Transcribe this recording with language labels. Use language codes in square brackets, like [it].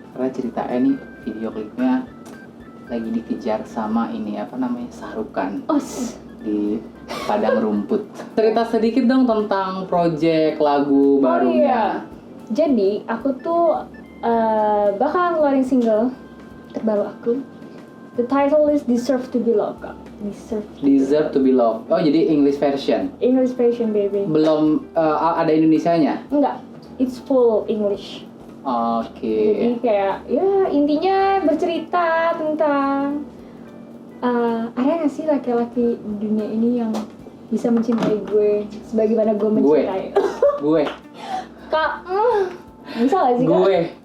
[id] Karena ceritanya nih video klipnya lagi dikejar sama ini apa namanya, Shah Rukh Khan di padang rumput. Cerita sedikit dong tentang project lagu barunya. Jadi aku tuh bakal ngeluarin single terbaru aku. [en] The title is Deserve to be Loved. [id] Deserve to be Loved. Oh jadi English version. [en] English version baby. [id] Belum ada Indonesianya? Enggak, [en] it's full English. [id] Oke. Jadi kayak ya intinya bercerita tentang ada nggak sih laki-laki di dunia ini yang bisa mencintai gue sebagaimana gue mencintai? Gue. Kak, bisa gak sih Kak? Gue.